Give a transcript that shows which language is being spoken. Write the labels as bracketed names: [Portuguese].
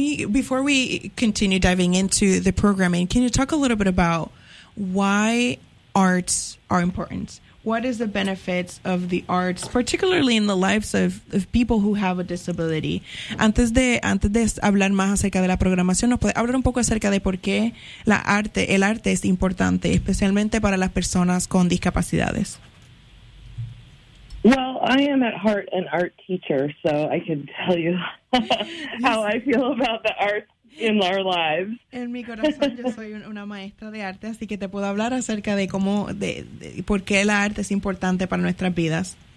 [English] Before we continue diving into the programming, can you talk a little bit about why arts are important? What is the benefits of the arts, particularly in the lives of people who have a disability? [Spanish] Antes de hablar más acerca de la programación, ¿nos puede hablar un poco acerca de por qué el arte es importante, especialmente para las personas con discapacidades? [English] Well, I am at heart an art teacher, so I can tell you how I feel about the arts in our lives. [Spanish] En mi corazón yo soy una maestra de arte, así que te puedo hablar acerca de cómo por qué el arte es importante para nuestras vidas.